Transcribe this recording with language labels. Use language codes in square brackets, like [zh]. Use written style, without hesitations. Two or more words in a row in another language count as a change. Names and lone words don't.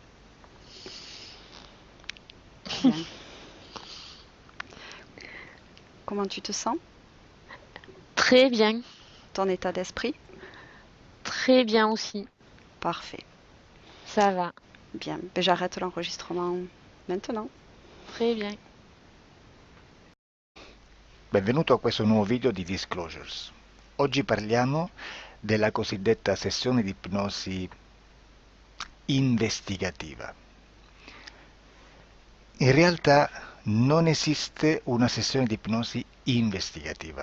[fr] Bien. Comment tu te sens? Très bien, Ton état d'esprit? très bien aussi. Parfait. Ça va, Bien. Ben, j'arrête l'enregistrement maintenant. très bien. [it] Benvenuto a questo nuovo video di Disclosures. Oggi parliamo della cosiddetta sessione di ipnosi investigativa. In realtà non esiste una sessione di ipnosi investigativa.